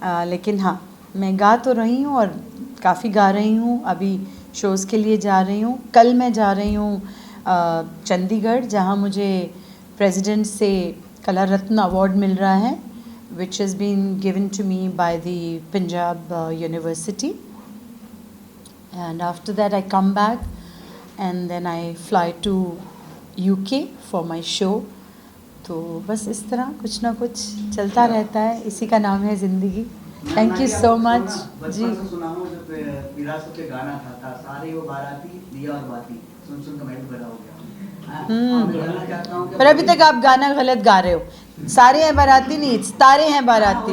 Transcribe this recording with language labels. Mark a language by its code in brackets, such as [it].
[hi] लेकिन हाँ, मैं गा तो रही हूँ और काफ़ी गा रही हूँ। अभी शोज़ के लिए जा रही हूँ। कल मैं जा रही हूँ चंडीगढ़, जहाँ मुझे प्रेसिडेंट से कला रत्न अवार्ड मिल रहा है, [en] which has been given to me by the Punjab University. And after that I come back and then I fly to UK for my show. [hi] तो बस इस तरह कुछ ना कुछ चलता रहता है, इसी का नाम है ज़िंदगी। [en] Thank you so much जी। [hi] बचपन से सुना हूँ जब विरासत पे गाना था सारे वो बाराती दिया और बाती सुन सुन कर मैं भी बड़ा हो गया। मैं जानना चाहता हूँ कि पर अभी तक आप गाना गलत गा रहे हो। सारे हैं बाराती नहीं, तारे हैं बाराती।